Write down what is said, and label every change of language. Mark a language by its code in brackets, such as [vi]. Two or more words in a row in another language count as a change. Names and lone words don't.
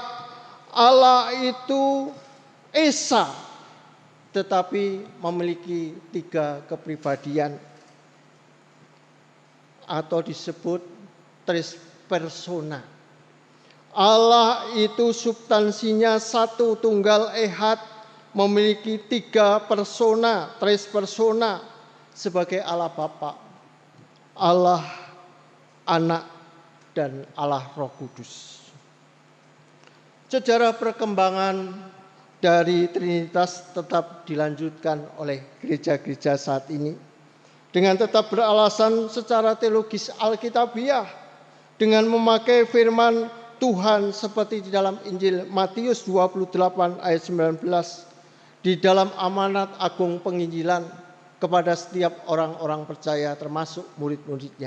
[id] Allah itu esa, tetapi memiliki tiga kepribadian atau disebut [la] tres persona. [id] Allah itu substansinya satu, tunggal, ehad, memiliki tiga persona, [la] tres persona, [id] sebagai Allah Bapa, Allah Anak, dan Allah Roh Kudus. Sejarah perkembangan dari Trinitas tetap dilanjutkan oleh gereja-gereja saat ini dengan tetap beralasan secara teologis Alkitabiah dengan memakai firman Tuhan seperti di dalam Injil Matius 28 ayat 19, di dalam amanat agung penginjilan kepada setiap orang-orang percaya termasuk murid-muridnya.